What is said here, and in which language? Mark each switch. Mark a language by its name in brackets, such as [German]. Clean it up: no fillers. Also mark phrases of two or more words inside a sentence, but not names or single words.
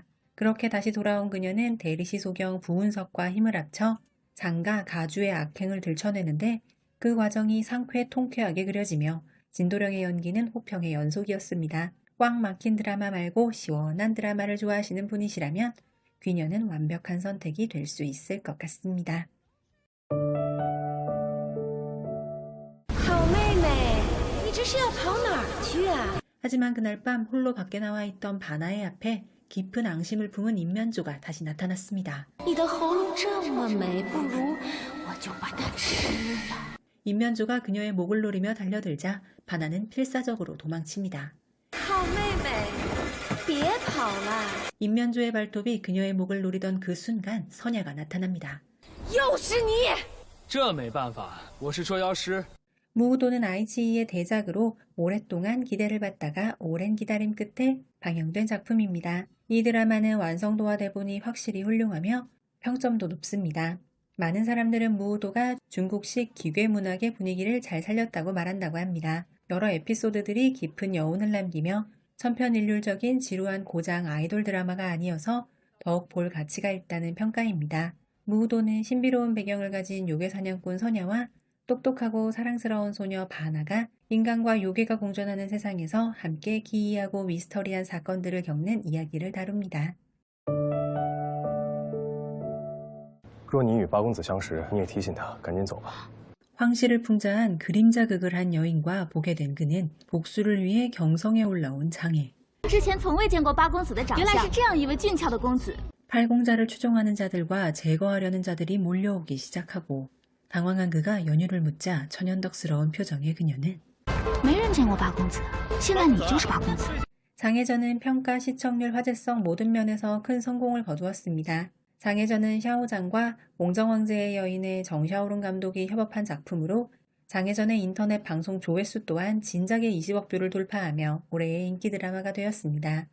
[Korean] 그렇게 다시 돌아온 그녀는 대리시 소경 부운석과 힘을 합쳐 장가 가주의 악행을 들춰내는데 그 과정이 상쾌통쾌하게 그려지며 진도령의 연기는 호평의 연속이었습니다. 꽉 막힌 드라마 말고 시원한 드라마를 좋아하시는 분이시라면 귀녀는 완벽한 선택이 될 수 있을 것 같습니다. [Chinese] 好妹妹，你这是要跑哪儿去啊？ [Korean] 하지만 그날 밤 홀로 밖에 나와 있던 바나의 앞에 깊은 앙심을 품은 인면조가 다시 나타났습니다. [Chinese] 你的喉咙这么美，不如我就把它吃了。 [Korean] 인면조가 그녀의 목을 노리며 달려들자 바나는 필사적으로 도망칩니다. [Chinese] 好妹妹，别跑了！ [Korean] 인면조의 발톱이 그녀의 목을 노리던 그 순간 선야가 나타납니다. [Chinese] 又是你！这没办法，我是捉妖师。 [Korean] 무우도는 아이치이의 대작으로 오랫동안 기대를 받다가 오랜 기다림 끝에 방영된 작품입니다. 이 드라마는 완성도와 대본이 확실히 훌륭하며 평점도 높습니다. 많은 사람들은 무우도가 중국식 기괴 문학의 분위기를 잘 살렸다고 말한다고 합니다. 여러 에피소드들이 깊은 여운을 남기며 천편일률적인 지루한 고장 아이돌 드라마가 아니어서 더욱 볼 가치가 있다는 평가입니다. 무우도는 신비로운 배경을 가진 요괴 사냥꾼 선야와 똑똑하고 사랑스러운 소녀 바나가 인간과 요괴가 공존하는 세상에서 함께 기이하고 미스터리한 사건들을 겪는 이야기를 다룹니다. [Chinese] 若你与八公子相识，你也提醒他赶紧走吧。 [Korean] 황실을 풍자한 그림자극을 한 여인과 보게 된 그는 복수를 위해 경성에 올라온 장애. [Chinese] 之前从未见过八公子的长相，原来是这样一位俊俏的公子。 [Korean] 팔공자를 추종하는 자들과 제거하려는 자들이 몰려오기 시작하고 당황한 그가 연유를 묻자 천연덕스러운 표정의 그녀는 [Chinese] 没人见过八公子，现在你就是八公子。 [Korean] 장혜전은 평가, 시청률, 화제성 모든 면에서 큰 성공을 거두었습니다. 장혜전은 샤오장과 몽정황제의 여인의 정샤오룬 감독이 협업한 작품으로 장혜전의 인터넷 방송 조회수 또한 진작에 20억 뷰를 돌파하며 올해의 인기 드라마가 되었습니다.